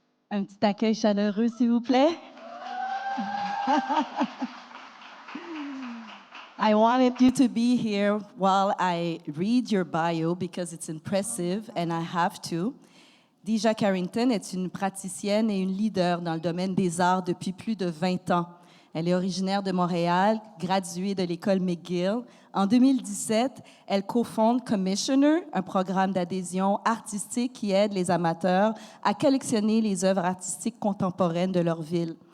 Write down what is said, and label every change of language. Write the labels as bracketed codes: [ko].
[fr] Un petit accueil chaleureux, s'il vous plaît. [en] I wanted you to be here while I read your bio because it's impressive and I have to. [fr] Dejha Carrington est une praticienne et une leader dans le domaine des arts depuis plus de 20 ans. Elle est originaire de Montréal, graduée de l'école McGill. En 2017, elle cofonde Commissioner, un programme d'adhésion artistique qui aide les amateurs à collectionner les œuvres artistiques contemporaines de leur ville.